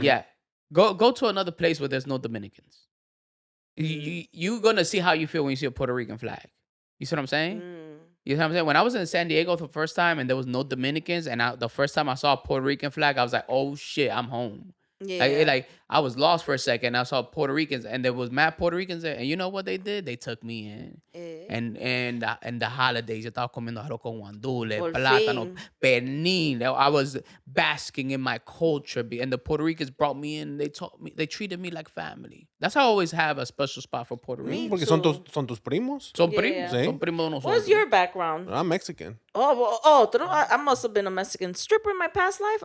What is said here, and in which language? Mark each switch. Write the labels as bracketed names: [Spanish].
[English] Yeah, go to another place where there's no Dominicans. You're gonna see how you feel when you see a Puerto Rican flag. You see what I'm saying? You know what I'm saying? When I was in San Diego the first time and there was no Dominicans, and the first time I saw a Puerto Rican flag, I was like, oh shit, I'm home. Yeah. Like I was lost for a second. I saw Puerto Ricans, and there was mad Puerto Ricans there. And you know what they did? They took me in. And the holidays, [Spanish] yo estaba comiendo arroz con guandule, plátano, pernil. [English] I was basking in my culture, and the Puerto Ricans brought me in. They treated me like family. That's how I always have a special spot for Puerto Rico. [Spanish] Porque son tus primos. Son primos. Sí. Son primos de nosotros. [English] What's your background? I'm Mexican. I must have been a Mexican stripper in my past life.